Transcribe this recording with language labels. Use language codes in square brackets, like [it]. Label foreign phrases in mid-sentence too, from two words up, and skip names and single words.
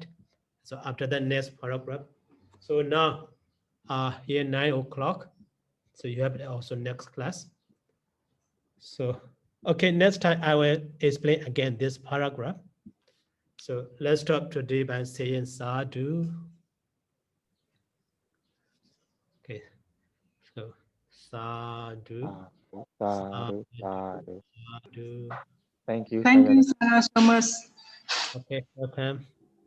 [en] So after the next paragraph. So now here 9 o'clock. So you have also next class. So okay, next time I will explain again this paragraph. So let's stop today by saying sadhu. Okay, so sadhu. Sadhu, sadhu. Sadhu. Thank you. Thank you Sayadaw. so much. Okay, welcome.